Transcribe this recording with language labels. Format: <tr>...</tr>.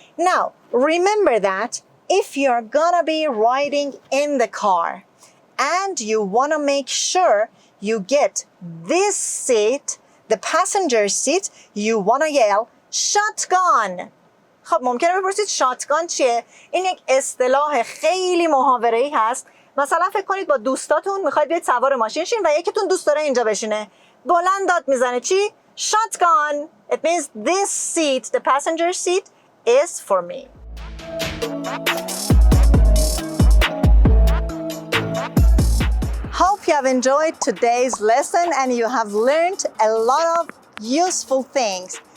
<en>Now, remember that if you're gonna be riding in the car and you wanna make sure you get this seat, the passenger seat, you wanna yell, shotgun.</en> <fa>خب ممکنه بپرسید شاتگان چیه؟ این یک اصطلاح خیلی محاوره‌ای هست. مثلا فکر کنید با دوستاتون میخواید بیاید سوار ماشین شین و یکیتون دوست داره اینجا بشینه. بلند داد میزنه چی؟ Shotgun.</fa> <en>It means this seat, the passenger seat, is for me. Hope you have enjoyed today's lesson and you have learned a lot of useful things.</en>